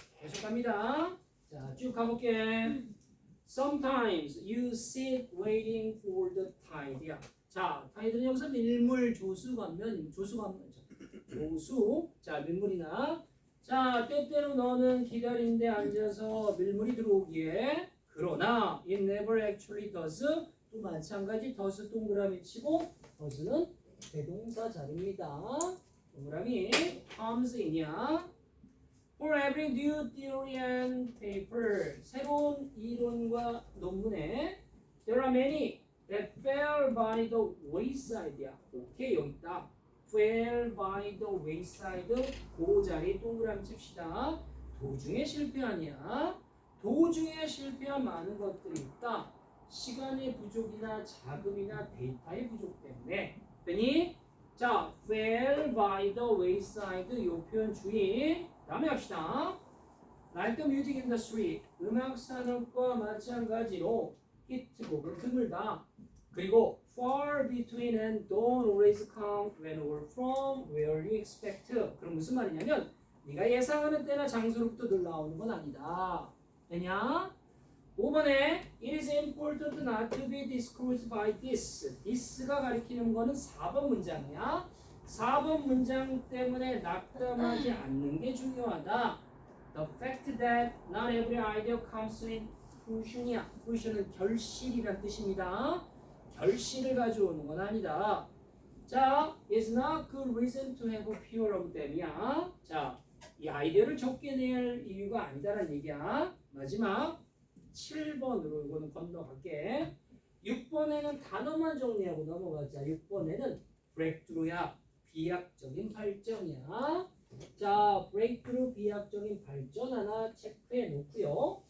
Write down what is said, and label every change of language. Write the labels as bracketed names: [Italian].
[Korean] 계속 갑니다. 자, 쭉 가볼게. [English] Sometimes you sit waiting for the tide야. [Korean] 자, 타이드는 여기서 밀물 조수 가면 조수. 자, 밀물이나. 자, 때때로 너는 기다리는데 앉아서 밀물이 들어오기에. [English] 그러나 it never actually does. [Korean] 또 마찬가지 does 동그라미 치고 does는 대동사 자리입니다. [English] 동그라미 comes in이야. For every new theory and paper [Korean] 새로운 이론과 논문에 [English] there are many that fell by the wayside야. [Korean] 오케이, 여기 있다. [English] fell by the wayside. [Korean] 그 자리 동그라미 칩시다. 도중에 실패하냐? 도중에 실패한 많은 것들이 있다. 시간의 부족이나 자금이나 데이터의 부족 때문에. 그러니 자, fell by the wayside 요 표현 주의. 다음에 합시다. [English] Like the music industry, [Korean] 음악 산업과 마찬가지로 히트곡은 드물다. [English] 그리고 far between and don't always come when or from where you expect. [Korean] 그럼 무슨 말이냐면 네가 예상하는 때나 장소로부터 늘 나오는 건 아니다. 되냐? 5번에 [English] It is important not to be discouraged by this. [Korean] this가 가리키는 거는 4번 문장이야. 4번 문장 때문에 낙담하지 않는 게 중요하다. [English] The fact that not every idea comes with fruition이야. [Korean] fruition은 결실이란 뜻입니다. 결실을 가져오는 건 아니다. [English] 자, is not good reason to have fear of them이야. [Korean] 자, 이 아이디어를 적게 낼 이유가 아니다라는 얘기야. 마지막 7번으로 이거는 건너갈게. 6번에는 단어만 정리하고 넘어가자. 6번에는 breakthrough야. 비약적인 발전이야. 자, breakthrough 비약적인 발전 하나 체크해 놓고요.